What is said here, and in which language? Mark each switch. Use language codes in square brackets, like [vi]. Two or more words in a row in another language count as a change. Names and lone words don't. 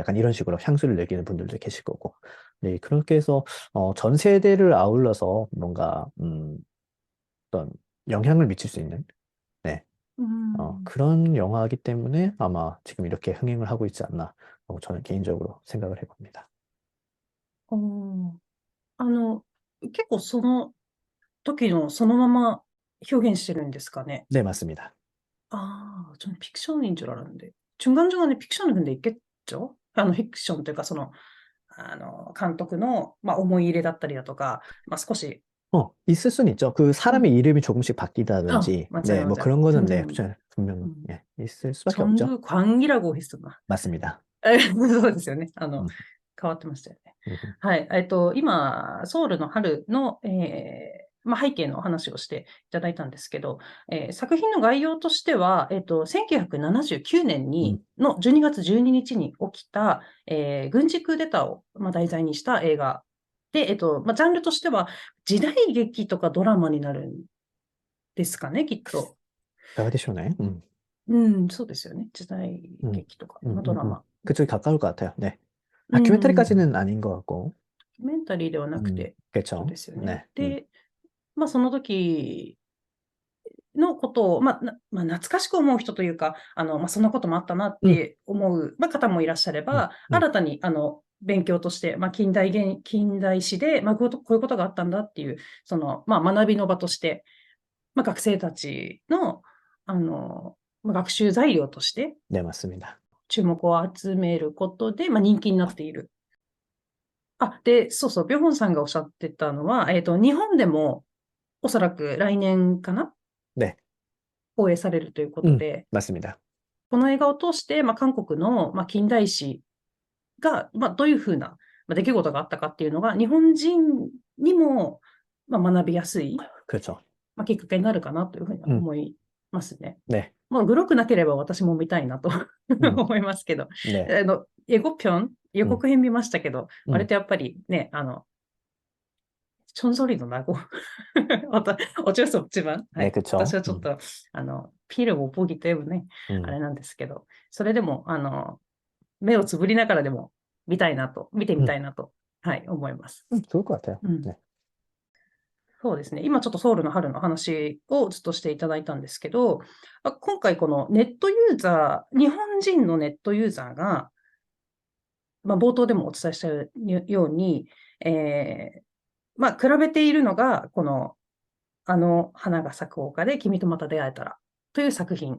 [ko] 약간 이런 식으로 향수를 느끼는 분들도 계실 거고. 네, 그렇게 해서 전 세대를 아울러서 뭔가 어떤 영향을 미칠 수 있는, 네, [ja] うん。 [ko] 그런 영화이기 때문에 아마 지금 이렇게 흥행을 하고 있지 않나, 저는 개인적으로 생각을 해봅니다. [ja] おー結構その時のそのまま表現してるんですかね。 [ko] 네, 맞습니다. 아, 저는 픽션인 줄 알았는데. 중간중간에 픽션을 근데 있겠죠? [ja] 픽션 というか、監督の、まあ、思い入れだったりだとか、まあ、少し、 [ko] 있을 수는 있죠. 그 [ja] うん、 [ko] 사람의 이름이 조금씩 [ja] あ、 [ko] 바뀌다든지, [ja] 間違い [ko] 네, [ja] 間違 [ko] 뭐 [ja] い。 [ko] 그런 거는 네, 음, 분명, 음. 예, 있을 수밖에 없죠. 전두광이라고 했었나? 맞습니다. [ja] そうですよね。 [ko] 음, [ja] 変わってましたよね。 [ko] 음, [ja] はい。今、ソウルの春の、まあ、背景のお話をしていただいたんですけど、作品の概要としては、1979年 [ko] 음. [ja] の12月12日に起きた、軍事クーデターを、まあ、題材にした映画で、まあ、ジャンルとしては時代劇とかドラマになるんですかね、きっと。 [ko] 가디쇼네. [ja] うん、そうですよね。時代 [ko] 음, [ja] 劇とか、まあ、ドラマ。 [ko] 그쪽이 가까울 것 같아요. 네. [ja] うん。 [ko] 다큐멘터리까지는 아닌 것 같고. [ja] ドキュメンタリーではなくて、そうで [ko] 그쵸? [ja] すよね。 [ko] 네. [ja] で、その時のことを、懐かしく思う人というか、そんなこともあったなっ [ko] 음, [ja] て思う、方もいらっしゃれ [ko] 음, [ja] ば、 [ko] 음. [ja] 新たに、勉強として、近代史で、こういうことがあったんだっていう、学びの場として、学生たちの、学習材料として [ko] 네, 맞습니다. [ja] 注目を集めることで、人気になっている。で、そうそう、ビョホンさんがおっしゃってたのは、日本でもおそらく来年かな、 [ko] 네, [ja] 放映されるということで、 [ko] 맞습니다. [ja] この映画を通して、韓国の、近代史が、どういうふうな、出来事があったかっていうのが、日本人にも、学びやすい、 [ko] 그렇죠. [ja] きっかけになるかなというふうには [ko] 음, [ja] 思いますね。 [ko] 네, [ja] グロくなければ私も見たいなと [ko] 음, [ja] 思いますけど、 [ko] 네, [ja] 予 [ko] 음, [ja] 告編見ましたけど、 割 [ko] 음, [ja] とやっぱりね、 [ko] 천소리도 나고 어쩔 수 없지만, 네, [ja] 私 [ko] 그쵸. [ja] はちょっと、 [ko] 피를 못 보기 때문에 あ 음, [ja] れなんですけど、それでも、目をつぶりながらでも見てみ [ko] 음, [ja] たいなと、思います。 [ko] 좋을 것 같아요. [ja] うん。 [ko] 네, [ja] そうですね。今ちょっとソウルの春の話をずっとしていただいたんですけど、今回このネットユーザー、日本人のネットユーザーが、冒頭でもお伝えしたように、比べているのが、この、花が咲く丘で君とまた出会えたらという作品。